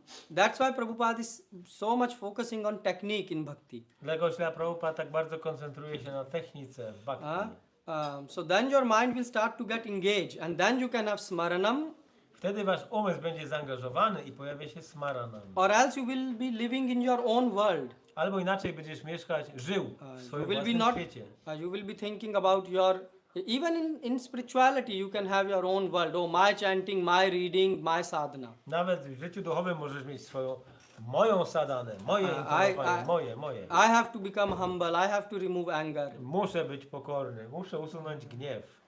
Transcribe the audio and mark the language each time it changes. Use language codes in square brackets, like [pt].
[en] That's why Prabhupada is so much focusing on technique in bhakti. [pl] Dlatego Śrila Prabhupada tak bardzo koncentruje się na technice w bhakti. [en] So then your mind will start to get engaged, and then you can have smaranam. [pl] Wtedy wasz umysł będzie zaangażowany i pojawia się smaranam. [en] Or else you will be living in your own world. [pl] Albo inaczej będziesz żył w swoim własnym świecie. [en] You will be thinking about your, even in spirituality you can have your own world. Oh, my chanting, my reading, my sadhana. [pl] Nawet w życiu duchowym możesz mieć moją sadanę, moje intonowanie, moje. [en] I have to become humble, I have to remove anger. [pl] Muszę być pokorny, muszę usunąć gniew.